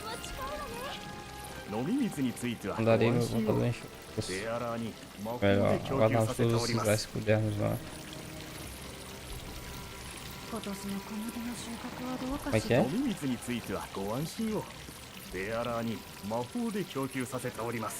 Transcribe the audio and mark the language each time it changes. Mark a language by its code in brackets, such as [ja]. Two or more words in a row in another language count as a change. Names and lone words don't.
[pt] Mandarei meu contador encher. Melhor, guardar todos esses vestes modernos lá. Como é que é? [ja] ベアラーに魔法で供給させております。